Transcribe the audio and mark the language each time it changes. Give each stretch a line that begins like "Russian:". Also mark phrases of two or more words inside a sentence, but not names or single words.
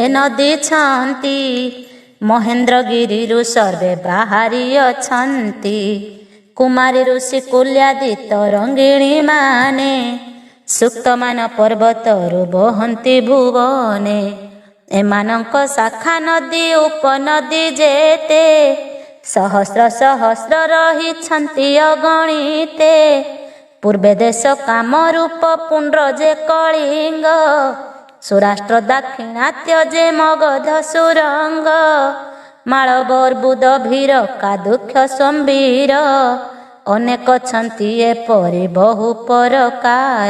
Odia: ନଦୀ ଛନ୍ତି ମହେନ୍ଦ୍ରଗିରିରୁ ସର୍ବେ ବାହାରି ଅଛନ୍ତି କୁମାରୀ ଋଷି କୁଲ୍ୟାଦି ତରଙ୍ଗିଣୀ ମାନେ ସୁକ୍ତମାନ ପର୍ବତରୁ ବହନ୍ତି ଭୁବନେ ଏମାନଙ୍କ ଶାଖା ନଦୀ ଉପନଦୀ ଯେତେ ସହସ୍ର ସହସ୍ର ରହିଛନ୍ତି ଅଗଣିତେ ପୂର୍ବେ ଦେଶ କାମରୂପ ପୁଣ୍ଡ୍ର ଯେ କଳିଙ୍ଗ, ସୁରାଷ୍ଟ୍ର ଦାକ୍ଷିଣାତ୍ୟ ଯେ ମଗଧ ସୁରଙ୍ଗ, ମାଳ ବର୍ବୁଦ ଭୀର କାଦୁକ୍ଷ ସମ୍ବୀର, ଅନେକ ଅଛନ୍ତି ଏପରି ବହୁ ପ୍ରକାର।